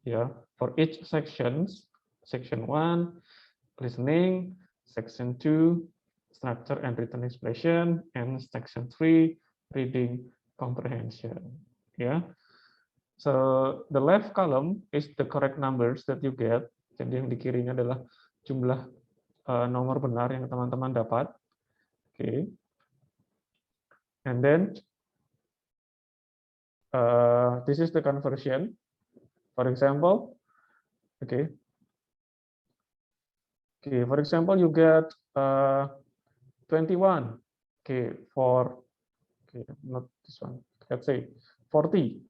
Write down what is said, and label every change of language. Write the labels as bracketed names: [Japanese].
[English] Yeah, for each sections, section 1, listening, section 2, structure and written expression, and section 3, reading comprehension. Yeah. So the left column is the correct numbers that you get. [Indonesian] Jadi yang di kirinya adalah jumlah nomor benar yang teman-teman dapat. [English] Okay. And then this is the conversion. For example, okay. Okay, for example, you get 21. Okay, for okay, not this one. Let's say 40.